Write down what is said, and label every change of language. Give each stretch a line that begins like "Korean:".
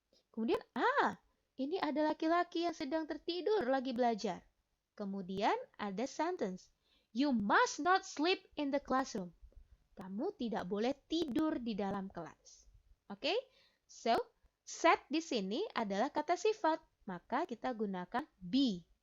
Indonesian: Kemudian, ini ada laki-laki yang sedang tertidur lagi belajar. Kemudian ada
English: sentence, you must not sleep in the classroom.
Indonesian: Kamu tidak boleh tidur di dalam kelas. Oke? So, sad di sini adalah kata sifat, maka kita gunakan be.